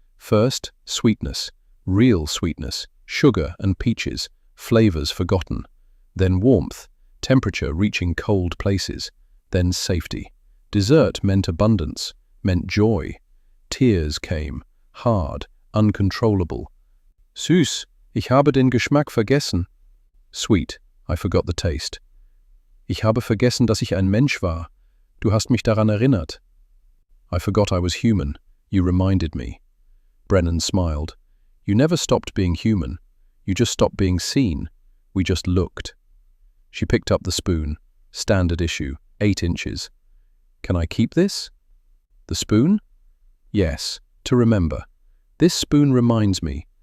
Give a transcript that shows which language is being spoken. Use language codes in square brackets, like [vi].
[en] First, sweetness, real sweetness, sugar and peaches, flavors forgotten. Then warmth, temperature reaching cold places. Then safety. Dessert meant abundance, meant joy. Tears came, hard, uncontrollable. [de] Süß, ich habe den Geschmack vergessen. [en] Sweet, I forgot the taste. [de] Ich habe vergessen, dass ich ein Mensch war. Du hast mich daran erinnert. [en] I forgot I was human. You reminded me. Brennan smiled. You never stopped being human. You just stopped being seen. We just looked. She picked up the spoon. Standard issue, 8 inches. Can I keep this? The spoon? Yes, to remember. This spoon reminds me.